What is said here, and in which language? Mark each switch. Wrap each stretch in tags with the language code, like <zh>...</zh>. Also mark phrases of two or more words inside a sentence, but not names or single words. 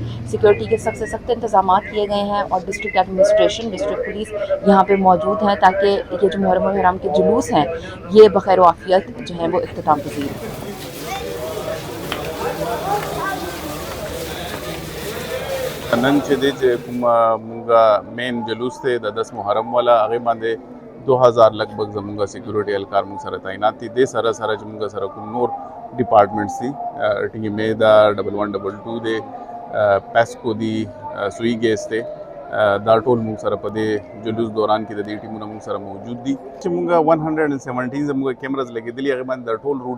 <ur>سکیورٹی کے سخت سے سخت انتظام کیے گئے ہیں اور</ur> <en>district administration, district police</en> <ur>یہاں پہ موجود ہیں تاکہ یہ جو محرم حرام کے جلوس ہیں یہ بخیر عافیت جو ہے وہ اختتام پذیر ہو.</ur> <ps>नन چې دی چې مونږه مین جلوس ته د 10 محرم والا هغه باندې 2000 لګبګ زمونږه سکیورټي اهلکار مونږ سره تعینات دي د سره سره چې مونږ سره کوم نور ډپارټمنټس دي ټیم اے دا 1122 دی پیسکو دی سوئی ګیس دی دا ټول مونږ سره په دې جلوس دوران کې د دې ټیمونو مونږ سره موجود دي چې مونږه 117 زموږه کیمراز لګېدلي هغه باندې د ټول روټ</ps>